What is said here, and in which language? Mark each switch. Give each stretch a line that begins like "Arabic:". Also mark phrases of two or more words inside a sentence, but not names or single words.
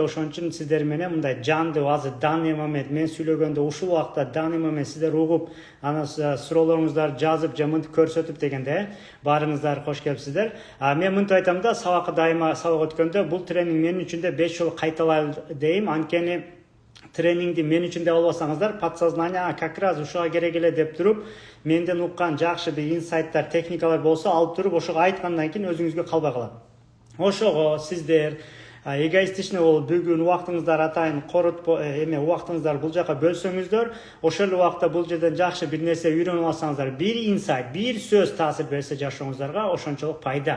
Kyrgyz: Ошон үчүн сиздер менен мындай жандуу, азыр
Russian: данный момент
Kyrgyz: мен сүйлөгөндө ушул убакта
Russian: данный момент
Kyrgyz: сиздер угуп, анан суроолоруңуздарды жазып, жамынтып көрсөтүп дегенде баарыңыздар кош келипсиздер. Мен мынтип айтам да, сабакка дайыма сабак өткөндө бул тренинг мен үчүн да 5 жолу кайталайлы дейм. Анткени тренингди мен үчүн деп албасаңыздар,
Russian: подсознание как раз
Kyrgyz: ушуга керек эле деп туруп, менден уккан жакшы бир инсайттар, техникалар болсо алып туруп, ошого айткандан кийин өзүңүзгө калбай калат. Ошого сиздер эгоистичный болуп бүгүн убактыңыздар атайын коротпо убактыңыздар бул жака бөлсөңүздөр, ошол убакта бул жерден жакшы бир нерсе үйрөнүп алсаңыздар, бир инсайт, бир сөз таасир берсе жашооңуздарга, ошончолук пайда.